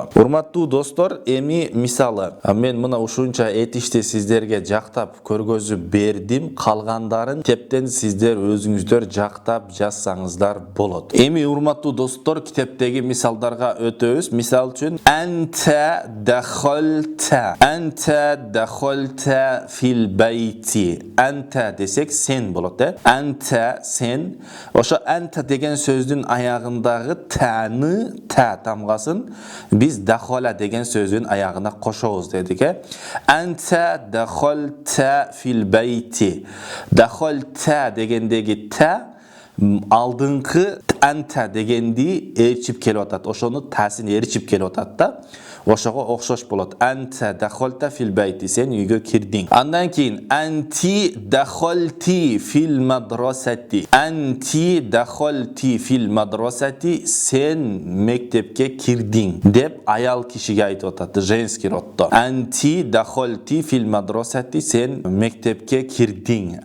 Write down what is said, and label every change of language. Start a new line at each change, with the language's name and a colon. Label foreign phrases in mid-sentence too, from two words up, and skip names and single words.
Kyrgyz: Урматтуу достор, эми мисалы, мен мына ушунча этишти сиздерге жактап көргөзүп бердим. Калгандарын китептен сиздер өзүңүздөр жактап жазсаңыздар болот. Эми урматтуу достор, китептеги мисалдарга өтөбүз. Мисал үчүн,
Arabic: أنتَ دخلتَ في بيتي.
Kyrgyz: Анта десек сен болот, анта сен. Ошо анта деген сөздүн аягындагы таны, та тамгасын биз дахола деген сөздүн аягына кошобуз дедик.
Arabic: أنتَ دخلتَ في بيتي.
Kyrgyz: Дахолта дегендеги та алдыңкы анта дегенди ээрчип келип атат. Ошону тасын ээрчип келип атат да. Ошого окшош болот.
Arabic: أنتَ دخلتَ في بيتي,
Kyrgyz: сен үйгө кирдиң. Андан кийин
Arabic: أنتِ دخلتِ في مدرستي. أنتِ دخلتِ في مدرستي,
Kyrgyz: сен мектепке кирдиң деп аял кишиге айтып атат,
Russian: женский роддо.
Arabic: أنتِ دخلتِ في مدرستي,
Kyrgyz: сен мектепке кирдиң.